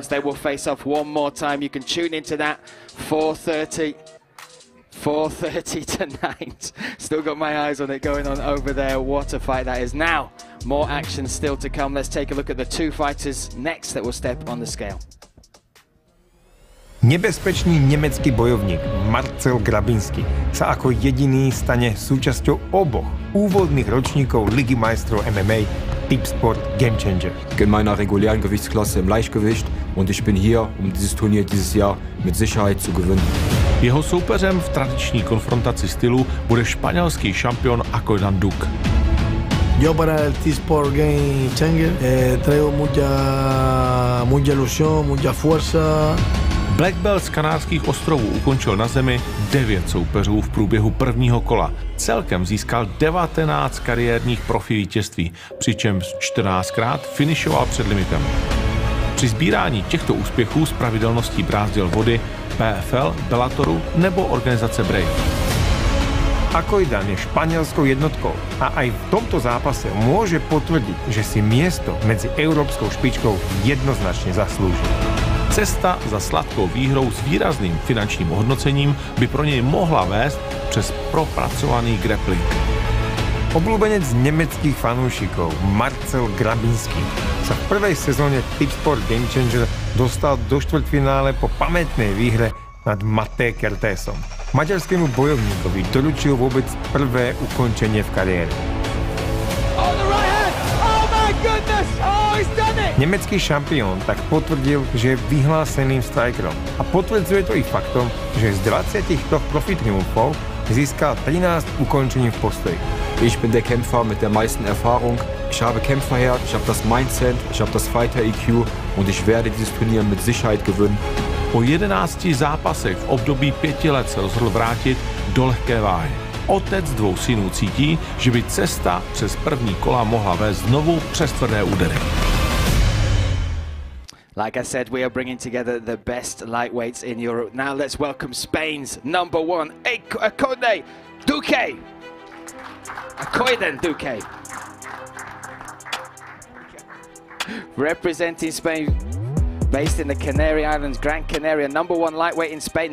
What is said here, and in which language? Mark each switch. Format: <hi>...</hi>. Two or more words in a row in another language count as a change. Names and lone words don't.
<en>They will face off one more time. You can tune into that 4:30 tonight. Still got my eyes on it going on over there. What a fight that is. Now, more action still to come. Let's take a look at the two fighters next that will step on the scale.</en> <sk>Nebezpečný nemecký bojovník Marcel Grabinský sa ako jediný stane súčasťou oboch úvodných ročníkov Ligy majstrov MMA Tipsport Gamechanger.</sk> <de>In meiner regulären Gewichtsklasse im Leichtgewicht und ich bin hier, um dieses Turnier dieses Jahr mit Sicherheit zu gewinnen.</de> <cs>Jeho soupeřem v tradiční konfrontaci stylu bude španělský šampion Oktagon Duke.</cs> <es>Yo para el Tipsport Gamechanger traigo mucha ilusión, mucha fuerza.</es> <en>Black Belt</en> <cs>z Kanárských ostrovů ukončil na zemi 9 soupeřů v průběhu prvního kola. Celkem získal 19 kariérních profi vítězství, přičemž 14krát finišoval před limitem. Při sbírání těchto úspěchů s pravidelností brázdil vody PFL, Bellatoru nebo organizace Brave. Oktagon je španělskou jednotkou</cs> <sk>a aj v tomto zápase môže potvrdiť, že si miesto medzi európskou špičkou jednoznačne zaslúži.</sk> <cs>Cesta za sladkou výhrou s výrazným finančním ohodnocením by pro něj mohla vést přes propracovaný grappling.</cs> <sk>Obľúbenec nemeckých fanúšikov Marcel Grabinský sa v prvej sezóne Tipsport Gamechanger dostal do štvrťfinále po pamätnej výhre nad Maté Kertésom. Maďarskému bojovníkovi doručil vôbec prvé ukončenie v kariére. Nemecký šampión tak potvrdil, že je vyhláseným strikerom a potvrdzuje to i faktom, že z 23 Profi-triumfov získal 13 ukončení v postoji.</sk> <de>Ich bin der Kämpfer mit der meisten Erfahrung. Ich habe Kämpferherz, ich habe das Mindset, ich habe das Fighter-IQ und ich werde dieses Turnier mit Sicherheit gewinnen.</de> <cs>Po 11 zápasech v období 5 let se rozhodl vrátit do lehké váhy. Otec dvou synů cítí, že by cesta přes první kola mohla vést znovu přes tvrdé údery.</cs> <en>Like I said, we are bringing together the best lightweights in Europe. Now let's welcome Spain's #1, Oktagon Duque. Oktagon Duque. Representing Spain, based in the Canary Islands, Gran Canaria, #1 lightweight in Spain.</en>